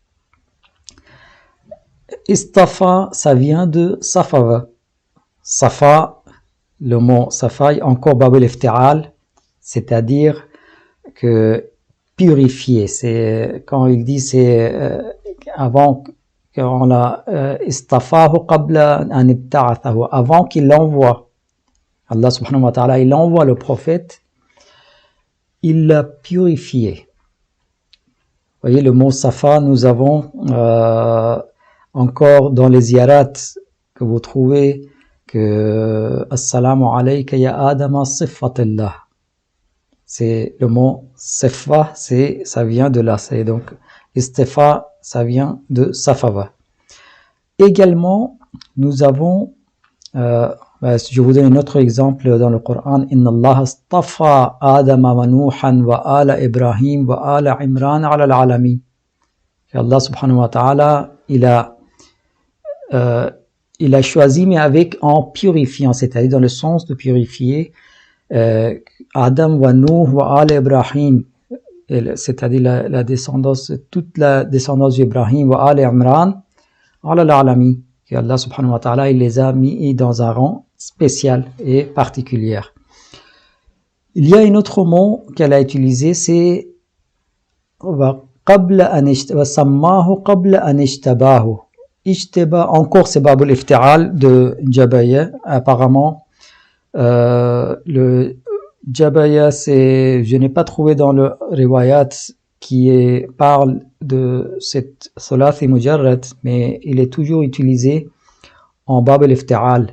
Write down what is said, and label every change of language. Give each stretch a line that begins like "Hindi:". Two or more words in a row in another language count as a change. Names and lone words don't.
French: Istafa, ça vient de safava. Safa, le mot safa, encore
Arabic: باب الافتعال,
French: c'est-à-dire que purifier. C'est quand il dit c'est avant qu'on l'a
Arabic: اصطفاه قبل أن ابتعثه,
French: avant qu'il l'envoie. Allah
Arabic: سبحانه وتعالى,
French: il envoie le prophète, il l'a purifié. Vous voyez, le mot safa, nous avons encore dans les ziyarat que vous trouvez que
Arabic: السلام عليك يا آدم صفي الله.
French: C'est le mot sifa, ça vient de là. C'est donc istifa, ça vient de safava. Également, nous avons, je vous donne un autre exemple dans le Coran.
Arabic: إن الله اصطفى آدم و نوحا و آل إبراهيم و آل عمران على العالمين.
French: Allah
Arabic: سبحانه وتعالى,
French: il a choisi, mais en purifiant, c'est-à-dire dans le sens de purifier
Arabic: آدم و نوح و آل إبراهيم,
French: c'est-à-dire la descendance, toute la descendance d'Ibrahim
Arabic: و آل عمران على العالمين.
French: Que Allah
Arabic: سبحانه وتعالى,
French: il les a mis dans un rang spécial et particulier. Il y a un autre mot qu'elle a utilisé, c'est
Arabic: قبل أن سماه قبل أن اجتباه.
French: Ijtaba, encore c'est
Arabic: باب الافتعال
French: de Jabaya. Apparemment, le Jabaya, je n'ai pas trouvé dans le riwayat qui parle de cette
Arabic: ثلاثي مجرد,
French: mais il est toujours utilisé en
Arabic: باب الافتعال.